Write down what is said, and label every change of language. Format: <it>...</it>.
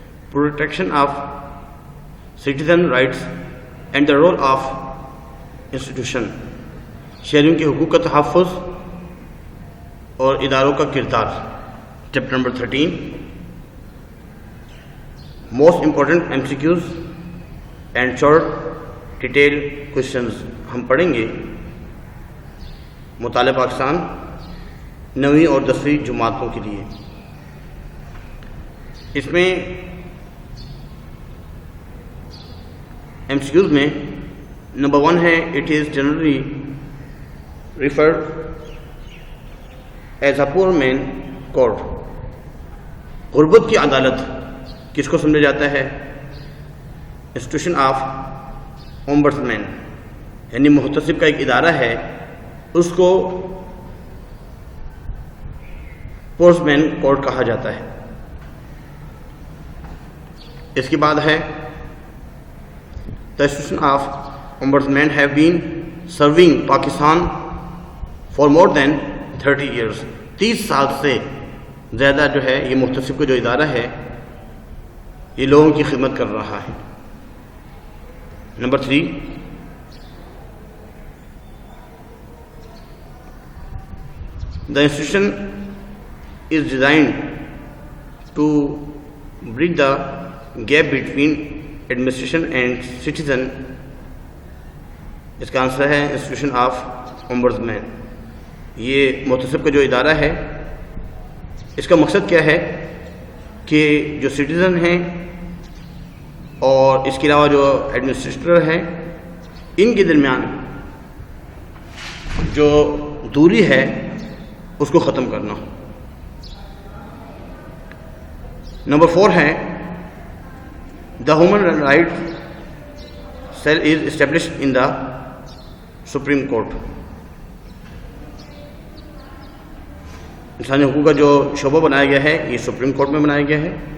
<en>Protection of citizen rights and the role of institution.</en> <ur>شہریوں کے حقوق کا تحفظ اور اداروں کا کردار. Chapter number 13.</ur> <en>most important MCQs and short detail questions</en> <ur>ہم پڑھیں گے. مطالعہ پاکستان 9ویں اور 10ویں جماعتوں کے لیے. اس میں MCQs میں نمبر 1 ہے</ur> <en>It is generally referred as a poor man court.</en> <ur>غربت کی عدالت کس کو سمجھا جاتا ہے؟ انسٹیٹیوشن آف اومبڈسمین، یعنی محتسب کا ایک ادارہ ہے، اس کو پورس مین کورٹ کہا جاتا ہے. اس کے بعد ہے</ur> <en>the institution of ombudsman have been serving Pakistan for more than 30 years.</en> <ur>30 سال سے زیادہ جو ہے یہ محتسب کا جو ادارہ ہے یہ لوگوں کی خدمت کر رہا ہے. Number 3</ur> <en>the institution is designed to bridge the gap between administration and citizen.</en> <ur>اس کا آنسر ہے انسٹیٹیوشن آف اومبڈسمین. یہ محتسب کا جو ادارہ ہے اس کا مقصد کیا ہے کہ جو سٹیزن ہیں اور اس کے علاوہ جو ایڈمنسٹریٹر ہیں ان کے درمیان جو دوری ہے اس کو ختم کرنا. نمبر 4 ہے</ur> <en>The Human Rights Cell is established in the Supreme Court.</en> <ur>انسانی حقوق کا جو شعبہ بنایا گیا ہے یہ سپریم کورٹ میں بنایا گیا ہے.</ur>